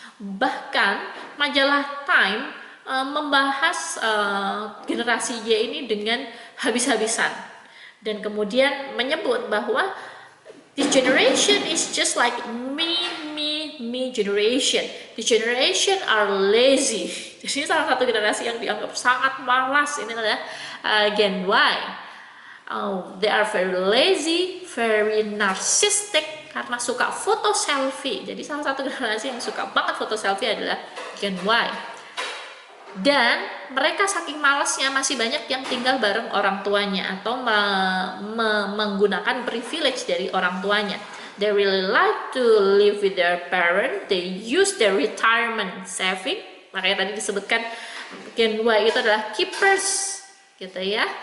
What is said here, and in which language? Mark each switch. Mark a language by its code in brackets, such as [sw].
[id] Bahkan majalah Time membahas generasi Y ini dengan habis-habisan, dan kemudian menyebut bahwa [en] this generation is just like me generation. This generation are lazy. [id] Jadi salah satu generasi yang dianggap sangat malas ini adalah Gen Y. [en] They are very lazy, very narcissistic, [id] karena suka foto selfie. Jadi salah satu generasi yang suka banget foto selfie adalah Gen Y. Dan mereka saking malasnya masih banyak yang tinggal bareng orang tuanya atau menggunakan privilege dari orang tuanya. [en] They really like to live with their parents. They use their retirement saving. [id] Makanya tadi disebutkan Gen Y itu adalah keepers, gitu ya.